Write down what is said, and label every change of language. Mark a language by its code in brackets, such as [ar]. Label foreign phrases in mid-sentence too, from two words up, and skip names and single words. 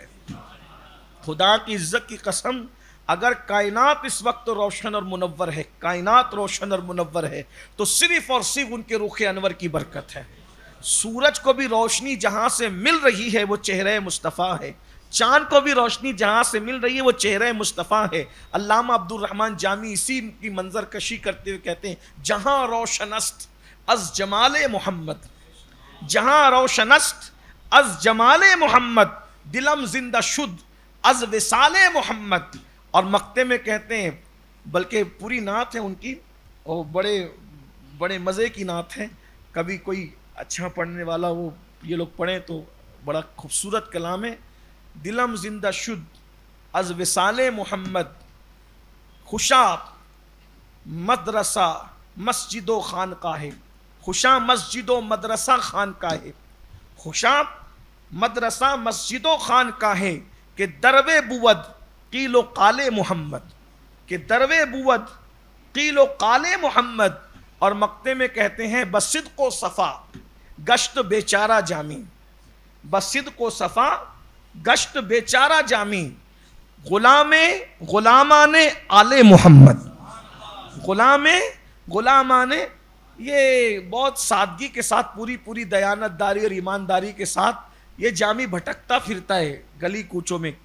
[ur] خدا کی عزت کی قسم اگر کائنات اس وقت روشن اور منور ہے, کائنات روشن اور منور ہے تو صرف اور صرف ان کے رخ انور کی برکت ہے. سورج کو بھی روشنی جہاں سے مل رہی ہے وہ چہرہ مصطفیٰ ہے, چاند کو بھی روشنی جہاں سے مل رہی ہے وہ چہرہ مصطفیٰ ہے. علامہ عبد الرحمن جامی اسی کی منظر کشی کرتے ہوئے کہتے ہیں [fa] جہاں روشن است از جمال محمد, جہاں روشن است از جمال محمد, دلم زندہ شد از وصال محمد. [ur] اور مقطع میں کہتے ہیں, بلکہ پوری نعت ہے ان کی اور بڑے بڑے مزے کی نعت ہے, کبھی کوئی اچھا پڑھنے والا وہ یہ لوگ پڑھیں تو بڑا خوبصورت کلام ہے. [fa] دلم زندہ شد از وصال محمد, خوشا مدرسہ مسجد و خانقاہ, خوشا مسجد و مدرسہ خانقاہ, خوشا مدرسہ مسجد و خانقاہ کہ دروے بود قیل و قال محمد, کہ دروے بود قیل و قال محمد. [ur] اور مقطع میں کہتے ہیں [fa] بصدق و صفا گشت بیچارہ جامی, بصدق و صفا گشت بیچارہ جامی, غلامان آل محمد, [ur] غلامان یہ بہت سادگی کے ساتھ پوری دیانت داری اور ایمانداری کے ساتھ یہ جامی بھٹکتا پھرتا ہے گلی کوچوں میں.